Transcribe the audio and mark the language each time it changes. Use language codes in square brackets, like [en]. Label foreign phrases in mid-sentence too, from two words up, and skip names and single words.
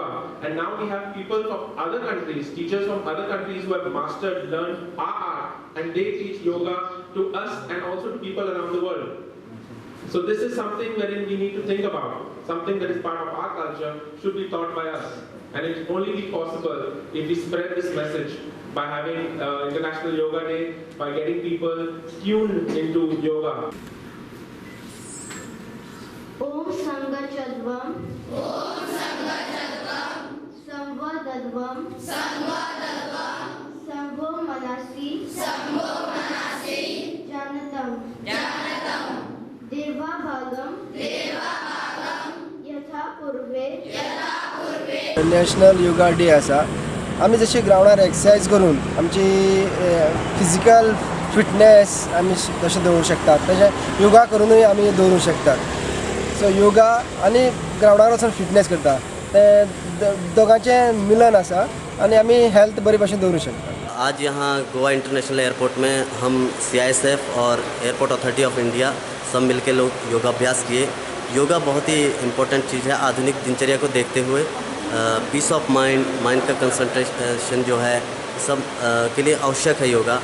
[en] And now we have people from other countries, teachers from other countries who have mastered, learned our art, and they teach yoga to us and also to people around the world. So this is something wherein we need to think about. Something that is part of our culture should be taught by us. And it can only be possible if we spread this message by having International Yoga Day, by getting people tuned into yoga. [sa] ॐ संगच्छध्वं, संवदध्वं, संवो मनांसि, जानताम्, देवा भागं, यथा पूर्वे, [kok] नॅशनल योगा डे आसा. आमी जशी ग्रावंडार एक्सरसाइज करून आमची [en] physical fitness [kok] आमी तशें दवरूंक शकतात, तशें योगा करूनय आमी दवरूंक शकतात. सो योगा आनी ग्रावंडार वचून फिटनेस करता ते दोगांचें मिलन आसा आनी आमी हेल्थ बरे भशेन दवरूंक शकता. [hi] आज यहाँ गोवा इंटरनेशनल एयरपोर्ट में हम CISF और एयरपोर्ट अथॉरिटी ऑफ इंडिया सब मिलकर लोग योगाभ्यास किए. योगा बहुत ही इम्पोर्टेंट चीज़ है आधुनिक दिनचर्या को देखते हुए. [en] peace of mind [hi] का कंसंट्रेशन जो है सब के लिए आवश्यक है योगा।